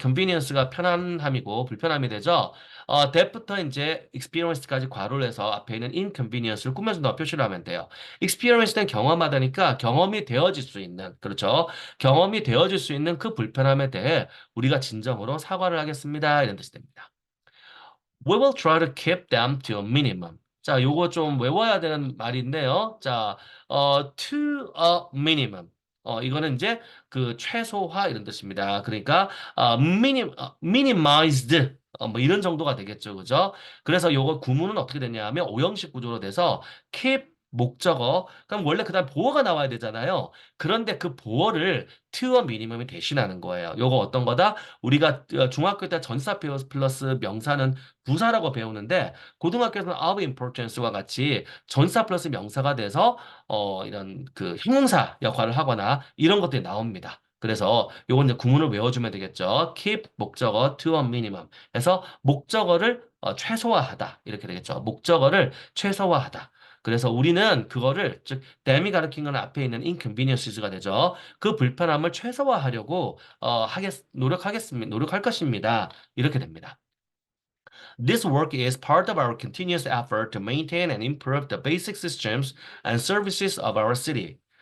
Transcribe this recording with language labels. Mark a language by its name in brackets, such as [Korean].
[Korean] convenience가 편안함이고 불편함이 되죠. that부터 이제 experience까지 괄호를 해서 앞에 있는 inconvenience를 꾸며준다고 표시를 하면 돼요. experience는 경험하다니까 경험이 되어질 수 있는, 그렇죠? 경험이 되어질 수 있는 그 불편함에 대해 우리가 진정으로 사과를 하겠습니다. 이런 뜻이 됩니다. [English] We will try to keep them to a minimum. [Korean] 자, 요거 좀 외워야 되는 말인데요. [English] 자, to a minimum. [Korean] 이거는 이제 그 최소화 이런 뜻입니다. 그러니까 minimized 뭐 이런 정도가 되겠죠, 그죠? 그래서 요거 구문은 어떻게 되냐 하면 오형식 구조로 돼서 keep 목적어. 그럼 원래 그다음 보어가 나와야 되잖아요. 그런데 그 보어를 [English] to a minimum [Korean] 이 대신하는 거예요. 요거 어떤 거다? 우리가 중학교 때 전사 플러스 명사는 부사라고 배우는데 고등학교에서는 [English] of importance [Korean] 와 같이 전사 플러스 명사가 돼서 이런 그 형용사 역할을 하거나 이런 것들이 나옵니다. 그래서 요건 이제 구문을 외워주면 되겠죠. [English] keep [Korean] 목적어 [English] to a minimum. [Korean] 해서 목적어를 최소화하다 이렇게 되겠죠. 목적어를 최소화하다. 그래서 우리는 그거를 즉 댐이 가리킨 건 앞에 있는 inconveniences가 되죠. 그 불편함을 최소화하려고 노력할 것입니다. 이렇게 됩니다. [English] This work is part of our continuous effort to maintain and improve the basic systems and services of our city.